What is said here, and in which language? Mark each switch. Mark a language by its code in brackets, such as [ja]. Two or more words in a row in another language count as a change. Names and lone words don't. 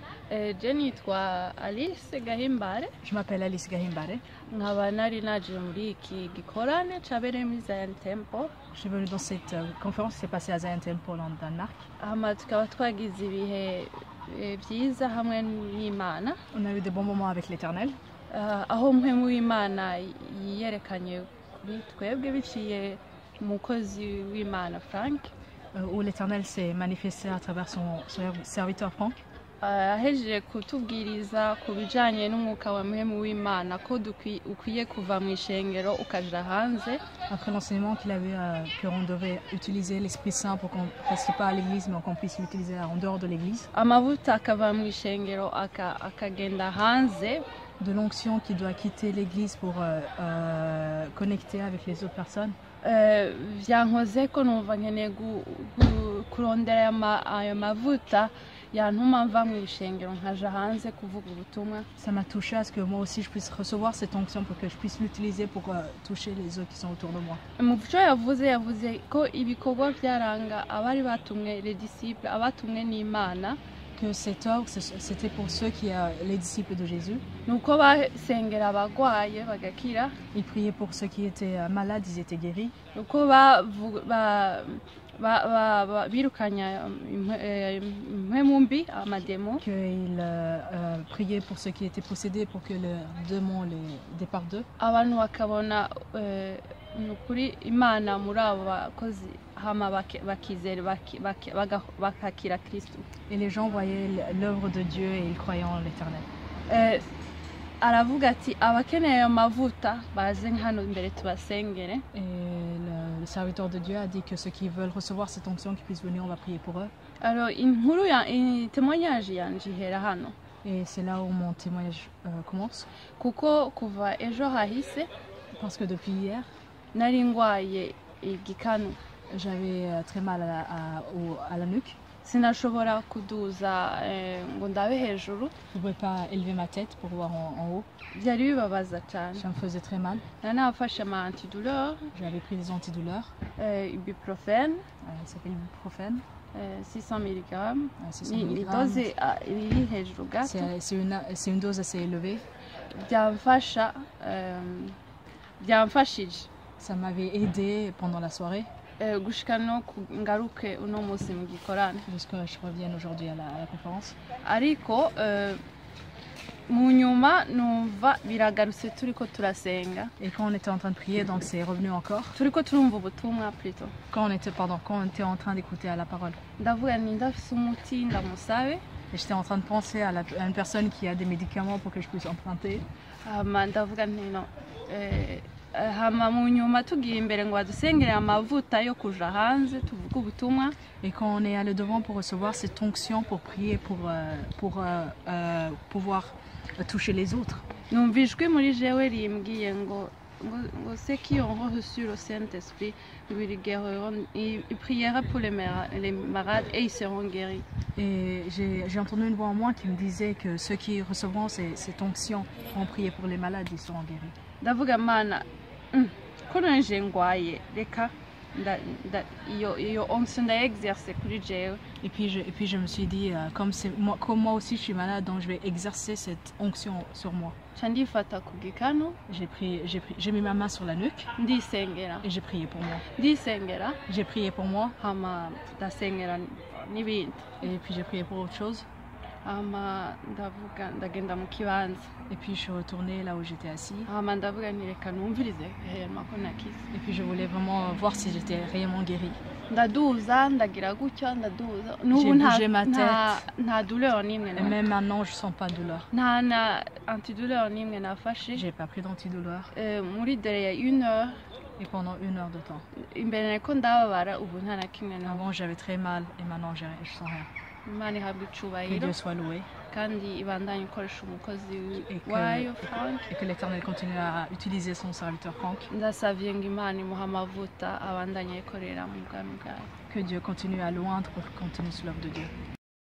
[rn] Je nitwa Alice Gahimbare. [fr] Je m'appelle Alice Gahimbare. [rn] nkaba nari naje muri iki gikorane cabereye muri Zion Temple. [fr] Je suis venue dans cette conférence qui s'est passée à Zion Temple en Danemark. [rn] Hama tukaba twagize ibihe byiza hamwe n'Imana. [fr] On a eu de bons moments avec l'Éternel. [rn] Aho mpemu w'Imana yerekanye kuri twebwe biciye umukozi w'Imana Frank. [fr] Où l'Éternel s'est manifesté à travers son serviteur Frank. [rn] Ahejeje kutubwiriza ku bijanye n'umwuka wa mpemu w'Imana ko ukwiye kuva mu ishengero ukaja hanze. [fr] Après l'enseignement qu'il avait qu'on devait utiliser l'Esprit Saint pour qu'on ne reste pas à l'église mais qu'on puisse l'utiliser en dehors de l'église. [rn] Amavuta akava mu ishengero akagenda hanze. [fr] De l'onction qui doit quitter l'église pour connecter avec les autres personnes. [rn] Vyankoze ko numva nkeneye kurondera ayo mavuta yantuma mva mu ishengero nkaja hanze kuvuga ubutumwa. [fr] Ça m'a touché à ce que moi aussi je puisse recevoir cette onction pour que je puisse l'utiliser pour toucher les autres qui sont autour de moi. [rn] Mu byo yavuze ko ibikorwa byaranga abari batumwe [fr] les disciples [rn] abatumwe n'Imana. [fr] Que cet ordre, c'était pour ceux qui les disciples de Jésus. [rn] Nuko basengera abagwaye bagakira. [fr] Ils priaient pour ceux qui étaient malades, ils étaient guéris. [rn] Nuko birukanya impwemu mbi amademo. [fr] Qu'ils priaient pour ceux qui étaient possédés pour que le démon les départ d'eux. [rn] Abantu bakabona nukuri Imana muri abo bakozi hama bakizera bakakira Kristo. [fr] Et les gens voyaient l'œuvre de Dieu et ils croyaient en l'Éternel. [rn] Aravuga ati abakeneye amavuta baze hano imbere tubasengere. [fr] Et le serviteur de Dieu a dit que ceux qui veulent recevoir cette onction qui puissent venir, on va prier pour eux. [rn] Alors inkuru ya témoignage yanje ihera hano. [fr] Et c'est là où mon témoignage commence. [rn] Kuko kuva ejo hahise, [fr] parce que depuis hier [rn] nari ngwaye igikanu. [fr] J'avais très mal à la nuque. [rn] Sinashobora kuduza ngo ndabe hejuru. [fr] Je ne pouvais pas élever ma tête pour voir en haut. [rn] Byari bibabaza cyane. [fr] Ça me faisait très mal. [rn] Nafashe ama antidouleurs. [fr] J'avais pris des antidouleurs. Ibuprofène. Ça s'appelle ibuprofène. 600 mg. 600 mg. C'est une dose assez élevée. [rn] Byamfashije. [fr] Ça m'avait aidé pendant la soirée. Jusqu'à je revienne aujourd'hui à la conférence. [rn] Ariko mu nyuma numva biragarutse turiko turasenga. [fr] Et quand on était en train de prier, donc c'est revenu encore. [rn] Turiko turumva ubutumwa plutôt. [fr] Quand on était en train d'écouter à la parole. [rn] Ndavuga ni ndafise umuti ndamusabe. [fr] Et j'étais en train de penser à une personne qui a des médicaments pour que je puisse emprunter. [rn] Ndavuga nti no hama mu nyuma tugiye imbere ngo badusengere amavuta yo kuja hanze tuvuga ubutumwa. [fr] Et quand on est allé devant pour recevoir cette onction pour prier pour pouvoir toucher les autres. [rn] Numva ijwi muri jewe rimbwiye ngo [fr] ceux qui ont reçu le Saint-Esprit ils prieront pour les malades et ils seront guéris. Et j'ai entendu une voix en moi qui me disait que ceux qui recevront cette onction vont prier pour les malades, ils seront guéris. [rn] Ndavuga mana ko nje ngwaye reka iyo [fr] onction d'exercer [rn] kuri jewe. [fr] Et puis je me suis dit comme moi aussi je suis malade, donc je vais exercer cette onction sur moi. [rn] Chandifata ku gikanu. [fr] J'ai mis ma main sur la nuque. [rn] Ndisengera. [fr] Et j'ai prié pour moi. [rn] Ndisengera. [fr] J'ai prié pour moi. [rn] Hama ndasengera n'ibindi. [fr] Et puis j'ai prié pour autre chose. [rn] Ndagenda mu kibanza. [fr] Et puis je suis retournée là où j'étais assis. [rn] Ndavuga nti reka numvirize réellement ko nakize. [fr] Et puis je voulais vraiment voir si j'étais réellement guérie. [rn] Ndaduza ndagira gutya ndaduza. [fr] J'ai bougé ma tête. [rn] Nta douleur nimwe. [fr] Et même maintenant je sens pas de douleur. [rn] Nta antidouleur nimwe nafashe. [fr] J'ai pas pris d'antidouleur. [rn] Muri dere ya 1 heure. [fr] Et pendant 1 heure de temps. [rn] Imbere ko ndababara ubu nta na kimwe. [fr] Avant j'avais très mal et maintenant je sens rien. Que Dieu soit loué. Et que l'Éternel continue à utiliser son serviteur Franck. Que Dieu continue à loindre pour continuer sur l'œuvre de Dieu.